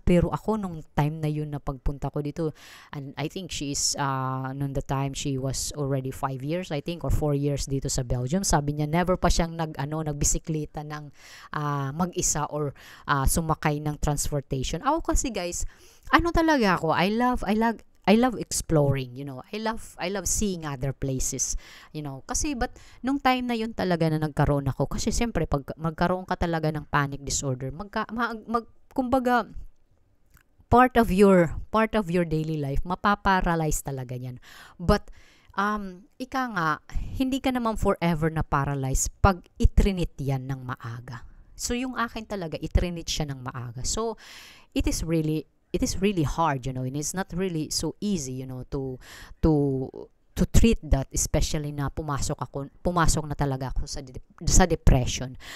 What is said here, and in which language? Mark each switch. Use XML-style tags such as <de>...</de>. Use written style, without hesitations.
<tl>Pero ako, nung time na yun na pagpunta ko dito, and I think she is, nung the time,</tl> <en>she was already 5 years,</en> <tl>I think, or 4 years dito sa Belgium. Sabi niya, never pa siyang nagbisikleta ng mag-isa or sumakay ng transportation. Ako kasi, guys, talaga ako,</tl> <en>I love exploring, I love seeing other places,</en> <tl>kasi but nung time na yun talaga na nagkaroon ako, kasi siyempre pag magkaroon ka talaga ng panic disorder, kumbaga part of your daily life, mapaparalyze talaga yan. But ika nga, hindi ka naman forever na paralyzed pag itrinit yan ng maaga. So, yung akin talaga, itrinit siya ng maaga.</tl> <en>So, it is really hard, and it's not really so easy, to treat that, especially</en> <tl>na pumasok na talaga ako</tl> <en>sa depression.</en>